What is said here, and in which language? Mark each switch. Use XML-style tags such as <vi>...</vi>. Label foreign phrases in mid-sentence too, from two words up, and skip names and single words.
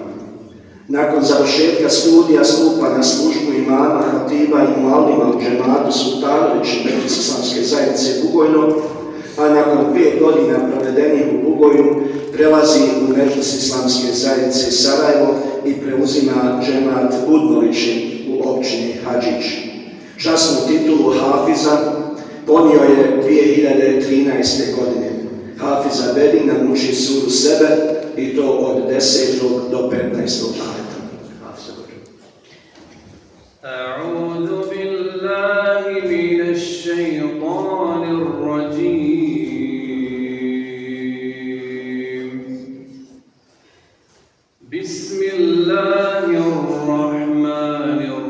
<bs>Nakon završetka studija stupa na službu imama, hatiba i mualima u džematu Sultanović Islamske zajednice Bugojno, a nakon 5 godina provedenih u Bugoju prelazi u Medžlis Islamske zajednice Sarajevo i preuzima džemat Budnovići u općini Hadžić. Časnu titulu Hafiza ponio je 2013. godine. Hafiz Abedin nam uči suru Sebe i to od 10. do 15. ajeta.</bs> <ar>أعوذ بالله من الشيطان الرجيم بسم الله الرحمن</ar>